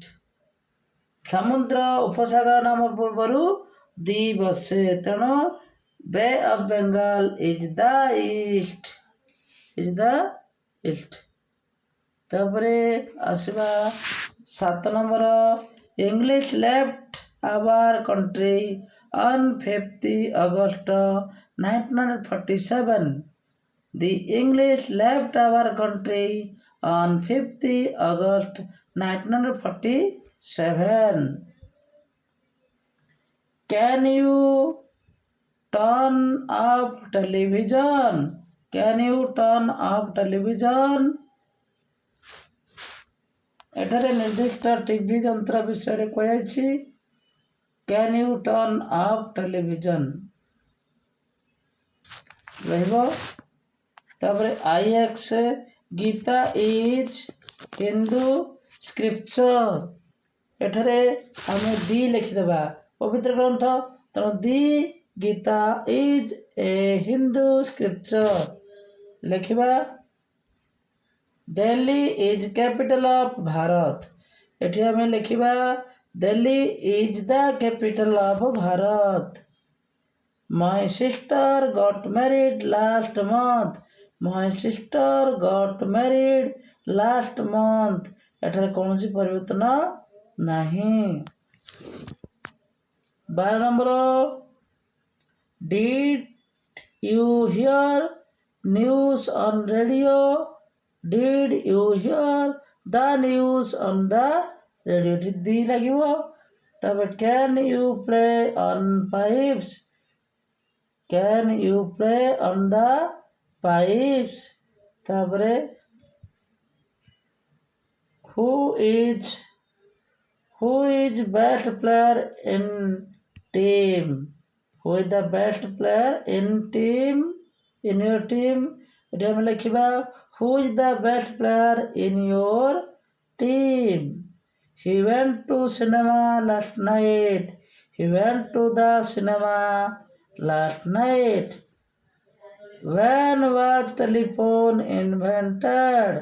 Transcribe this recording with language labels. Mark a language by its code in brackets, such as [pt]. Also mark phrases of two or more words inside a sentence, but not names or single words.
[or] ସମୁଦ୍ର ଉପସାଗର ନାମ ପୂର୍ବରୁ ଦି ବସେ, ତେଣୁ [en] Bay of Bengal is the east. is the east. [or] ତାପରେ ଆସିବା 7 ନମ୍ବର। [en] English left our country on 5th August 1947. The English left our country on 5th August 1947. Can you turn off television? Can you turn off television? [or] ଏଠାରେ ନିର୍ଦ୍ଦିଷ୍ଟ ଟିଭି ଯନ୍ତ୍ର ବିଷୟରେ କୁହାଯାଇଛି। [en] Can you turn off television ରହିବ। ତାପରେ IX ଗୀତା is Hindu scripture. [or] ଏଠାରେ ଆମେ ଦି ଲେଖିଦେବା, ପବିତ୍ର ଗ୍ରନ୍ଥ, ତେଣୁ [en] the Gita is a Hindu scripture [or] ଲେଖିବା। [en] Delhi is capital of Bharat. [or] ଏଠି ଆମେ ଲେଖିବା [en] Delhi is the capital of Bharat. My sister got married last month. My sister got married last month. [or] ଏଠାରେ କୌଣସି ପରିବର୍ତ୍ତନ ନାହିଁ। 12 ନମ୍ବର। [en] Did you hear news on radio? Did you hear the news on the radio? [or] ଏଠି ଦି ଲାଗିବ। ତାପରେ [en] can you play on pipes? Can you play on the pipes? ତାପରେ who is best player in team? Who is the best player in team? In your team? [or] ଏଠି ଆମେ ଲେଖିବା [en] who is the best player in your team? He went to cinema last night. He went to the cinema last night. When was telephone invented?